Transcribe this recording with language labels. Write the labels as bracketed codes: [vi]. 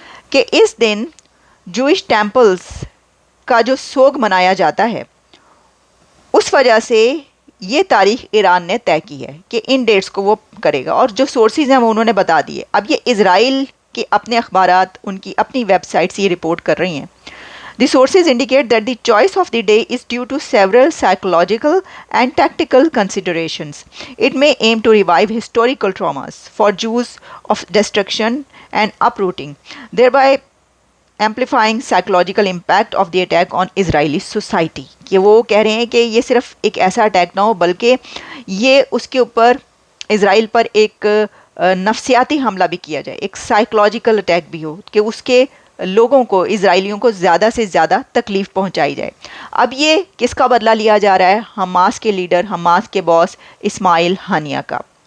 [ur] کہ اس دن Jewish temples کا جو سوگ منایا جاتا ہے، اس وجہ سے یہ تاریخ ایران نے طے کی ہے کہ ان ڈیٹس کو وہ کرے گا، اور جو سورسز ہیں وہ انہوں نے بتا دیے. اب یہ اسرائیل کے اپنے اخبارات، ان کی اپنی ویب سائٹس یہ رپورٹ کر رہی ہیں. [en] The sources indicate that the choice of the day is due to several psychological and tactical considerations. It may aim to revive historical traumas for Jews of destruction and uprooting, thereby amplifying psychological impact of the attack on Israeli society. [ur] کہ وہ کہہ رہے ہیں کہ یہ صرف ایک ایسا اٹیک نہ ہو، بلکہ یہ اس کے اوپر اسرائیل پر ایک نفسیاتی حملہ بھی کیا جائے، ایک سائیکولوجیکل اٹیک بھی ہو کہ اس کے لوگوں کو، اسرائیلیوں کو زیادہ سے زیادہ تکلیف پہنچائی جائے. اب یہ کس کا بدلہ لیا جا رہا ہے؟ حماس کے لیڈر، حماس کے باس اسماعیل ہانیہ کا.